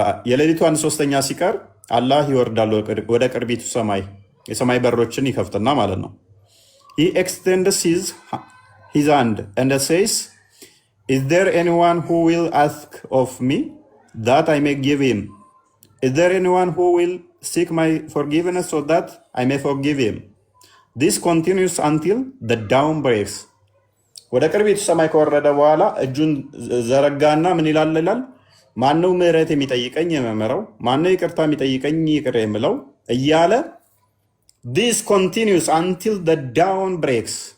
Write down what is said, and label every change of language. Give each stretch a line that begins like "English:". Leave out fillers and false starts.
Amharic: የሌሊቱ 1/3 ሲቀር አላህ ይወርዳል ወደ ቅርቢቱ ሰማይ፣ የሰማይ በሮችን ይከፍትና ማለት ነው።
English: He extends his hand and says, is there anyone who will ask of me that I may give him? Is there anyone who will seek my forgiveness so that I may forgive him? This continues until the dawn breaks.
Amharic: ወደ ቅርቢቱ ሰማይ ከወረደ በኋላ እጁን ዘረጋና ምን ይላል? ማነው ምህረት የሚጠይቀኝ የምምረው? ማነው ይቅርታ የሚጠይቀኝ ይቅር የምለው? እያለ
English: this continues until the dawn breaks.